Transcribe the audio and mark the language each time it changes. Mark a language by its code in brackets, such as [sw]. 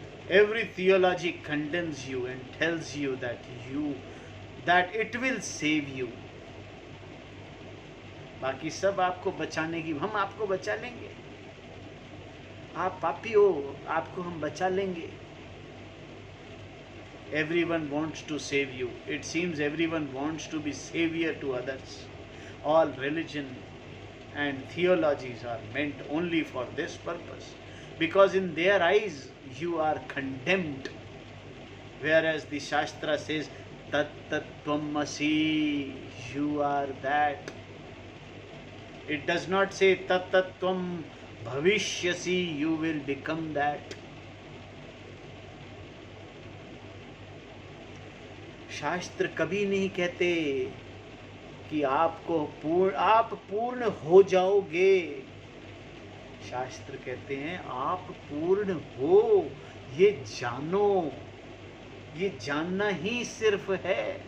[en] Every theology condemns you and tells you that it will save you. [hi] बाकी सब आपको बचाने की, हम आपको बचा लेंगे, आप पापी हो, आपको हम बचा लेंगे। [en] Everyone wants to save you. It seems everyone wants to be savior to others. All religion and theologies are meant only for this purpose, because in their eyes you are condemned, whereas the Shastra says [sa] tat tat tvamasi, [en] you are that. It does not say [sa] tat tat tvam bhavishyasi, [en] you will become that. [hi] शास्त्र कभी नहीं कहते कि आप पूर्ण हो जाओगे। शास्त्र कहते हैं आप पूर्ण हो, ये जानो, ये जानना ही सिर्फ है।